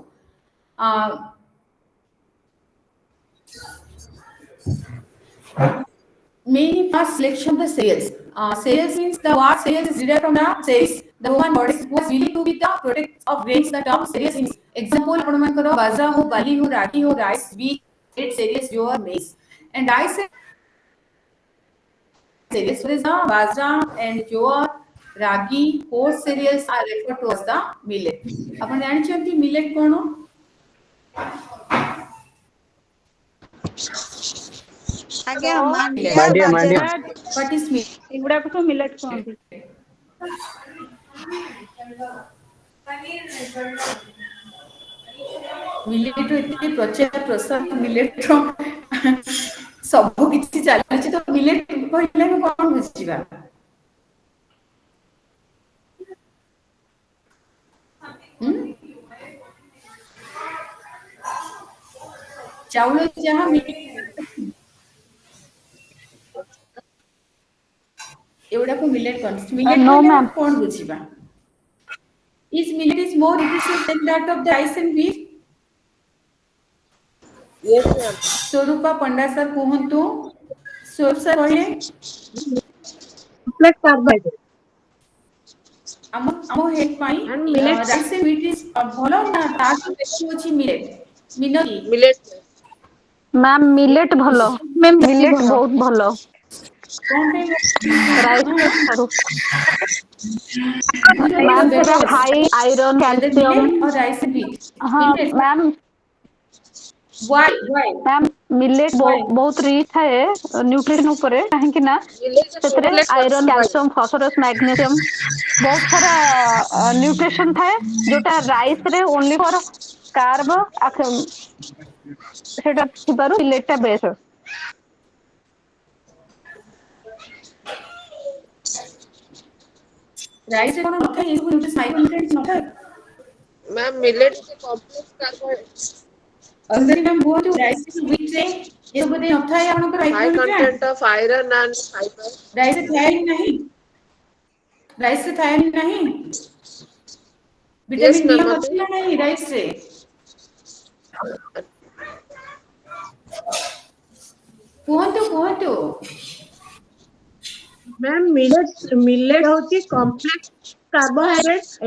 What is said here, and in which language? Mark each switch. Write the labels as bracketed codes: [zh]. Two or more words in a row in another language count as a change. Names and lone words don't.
[en] Uh, Main first selection of the cereals. Cereals means the word cereals is derived from the cereals. The Roman word was believed to be the product of grains. The term cereals means example [or] ଆପଣଙ୍କର ବାଜରା हो, ବାଲି हो, ରାଗି हो, [en] rice, wheat, cereals, jowar, maize, and rice cereals. So the bajra and jowar, ragi, coarse cereals are referred to as the millet. [or] ଆପଣ ଜାଣିଛନ୍ତି millet କଣ? ଆଜ୍ଞା ମାଣ୍ଡିଆ ମାଣ୍ଡିଆ ମାଣ୍ଡିଆ ବାଜରା [en] What is millet? [or] ଏଗୁଡାକୁ ସବୁ ମିଲେଟ୍ କୁହନ୍ତି। ମିଲେଟ ଏତେ ପ୍ରଚାର ପ୍ରସାର ମିଲେଟ ସବୁ କିଛି ଚାଲିଛି ତ ମିଲେଟ କହିଲେ ଆମେ କଣ ବୁଝିବା? ଚାଉଳ ଯାହା ଏଗୁଡାକୁ ମିଲେଟ କହନ୍ତି। ମିଲେଟ [en] No, [or] କହିଲେ ଆମେ [en] ma'am. [or] କଣ ବୁଝିବା? [en] Is millet is more nutritious than that of the rice and wheat? yes ma'am [or] स्वरूपा पंडा सर କୁହନ୍ତୁ। स्वरूप सर କହିଲେ [en] complex carbohydrate [or] ଆମ ହେଲ୍ଥ ପାଇଁ [en] and millet rice and wheat is [or] ଭଲ ନା ତାଠୁ ବେଶୀ ଅଛି ମିଲେଟ? ମିନରୀ [en] millet ma'am millet [or] ଭଲ, ମ୍ୟାମ୍ ବେଶୀ ମିଲେଟ୍ ଭଲ। ବହୁତ ଭଲ କଣ ପାଇଁ ରାଇସ୍ ଠାରୁ। [en] millet [or] ମ୍ୟାମ୍ ସେଟା [en] better high iron, whether [or] କ୍ୟାଲସିୟମ୍। [en] millet or rice and wheat? [or] ହଁ [en] Millet. [or] ମ୍ୟାମ୍ [en] Why? ma'am millet Why? [or] ବହୁତ ରିଚ୍ ଥାଏ ନ୍ୟୁଟ୍ରିସନ୍ ଉପରେ, କାହିଁକି ନା [en] millet is a [or] ସେଥିରେ [en] complex [or] ଆଇରନ୍, [en] carbohydrate [or] କ୍ୟାଲସିୟମ୍, ଫସଫରସ୍, ମ୍ୟାଗ୍ନେସିୟମ୍ ବହୁତ ସାରା ନ୍ୟୁଟ୍ରିସନ୍ ଥାଏ, ଯୋଉଟା ରାଇସ୍ ରେ [en] only for carb [or] ସେଟା ଥିବାରୁ ମିଲେଟ୍ ଟା ବେଷ୍ଟ। ରାଇସ୍ ରେ କଣ ନଥାଏ? ଏସବୁ ମାଇକ୍ରୋନ୍ୟୁଟ୍ରିଏଣ୍ଟ ନଥାଏ? [en] ma'am millet is a complex carbohydrate [or] ଅଙ୍ଗରୀ ମ୍ୟାମ୍ କୁହନ୍ତୁ [en] rice wheat [or] ରେ ଏସବୁ ବୋଧେ ନଥାଏ ଆପଣଙ୍କର [en] high [or] ମାଇକ୍ରୋନ୍ୟୁଟ୍ରିଏଣ୍ଟ? [en] content of iron and fiber [or] ରାଇସ୍ ରେ ଥାଏ ହିଁ ନାହିଁ? ରାଇସ୍ ରେ ଥାଏ ହିଁ ନାହିଁ? [en] yes vitamin D ma'am [or] ଅଛି ନା ନାହିଁ ରାଇସ୍ ରେ? କୁହନ୍ତୁ। ମ୍ୟାମ୍ ମିଲେଟ୍ ହଉଛି [en] complex carbohydrate.